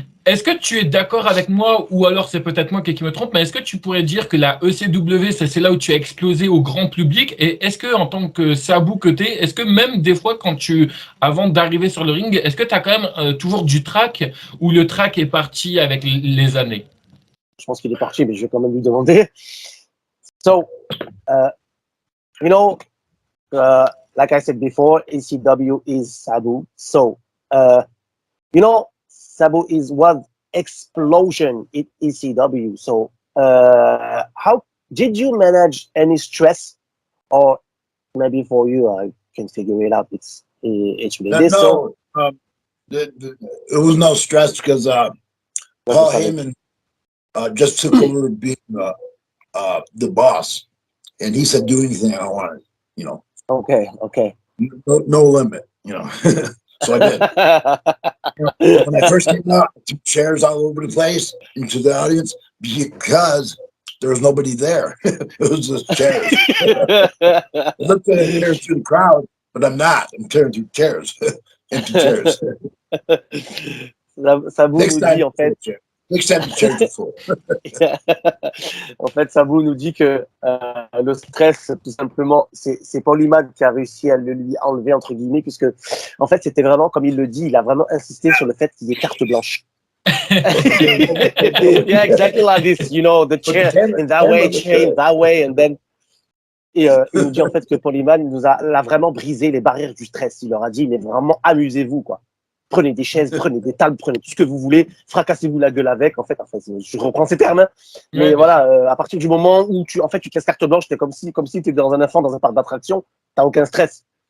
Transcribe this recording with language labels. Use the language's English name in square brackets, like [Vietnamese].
[French] Est-ce que tu es d'accord avec moi, ou alors c'est peut-être moi qui me trompe, mais est-ce que tu pourrais dire que la ECW, c'est là où tu as explosé au grand public? Et est-ce que, en tant que Sabu que tu es, est-ce que même des fois, avant d'arriver sur le ring, est-ce que tu as quand même toujours du track, ou le track est parti avec les années? Je pense qu'il est parti, mais je vais quand même lui demander. [English] So, you know, like I said before, ECW is Sabu. So, you know, Sabu is one explosion in ECW. So, how did you manage any stress, or maybe for you, I can figure it out. It's really this. No, it was no stress because Paul Heyman just took over being the boss, and he said, "Do anything I wanted." You know. Okay. No limit. You know. So I did. When I first came out, I took chairs all over the place into the audience because there was nobody there. It was just chairs. I looked at it here through the crowd, but I'm not. I'm tearing through chairs, empty chairs. [French] Sabu nous dit en fait. [English] Next time the chairs are full. [French] En fait, Sabu nous dit que le stress, tout simplement, c'est Paul Heyman qui a réussi à le lui enlever, entre guillemets, puisque, en fait, c'était vraiment, comme il le dit, il a vraiment insisté sur le fait qu'il y ait carte blanche. [English] Yeah, exactly like this, you know, the chair in that way, chair in that way, and then. [French] Et il nous dit en fait que Paul Heyman l'a vraiment brisé les barrières du stress. Il leur a dit, mais vraiment, amusez-vous, quoi. Prenez des chaises, prenez des tables, prenez tout ce que vous voulez, fracassez-vous la gueule avec. En fait, je reprends ces termes, hein. Mais voilà, à partir du moment où tu te laisses carte blanche, t'es comme si tu étais dans un enfant dans un parc d'attractions, t'as aucun stress.